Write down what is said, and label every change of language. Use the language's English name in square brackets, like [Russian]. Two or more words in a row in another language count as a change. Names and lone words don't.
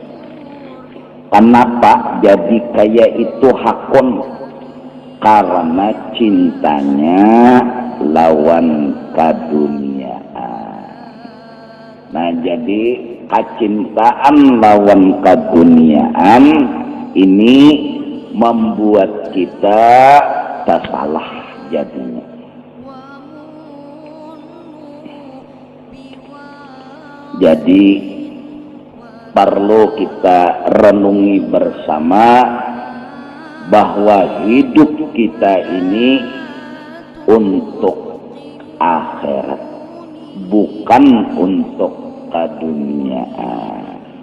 [Indonesian] Kenapa jadi kayak itu hakun? Karena cintanya lawan keduniaan. Nah, jadi kecintaan lawan keduniaan ini membuat kita tersalah jadinya. Jadi perlu kita renungi bersama bahwa hidup kita ini untuk akhirat, bukan untuk keduniaan.